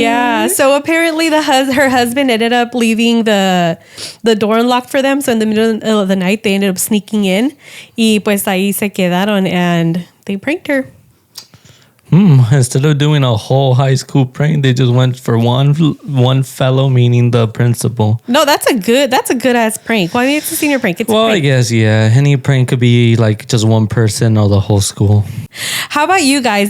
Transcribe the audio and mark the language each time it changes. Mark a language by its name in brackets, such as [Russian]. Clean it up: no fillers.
[English] Yeah, so apparently her husband ended up leaving the door unlocked for them. So in the middle of the night, they ended up sneaking in. [Spanish] Y pues ahí se quedaron [English] and they pranked her. Instead of doing a whole high school prank, they just went for one fellow, meaning the principal. No, that's a good ass prank. Well, I mean, it's a senior prank. It's a prank. I guess, yeah. Any prank could be like just one person or the whole school. How about you guys?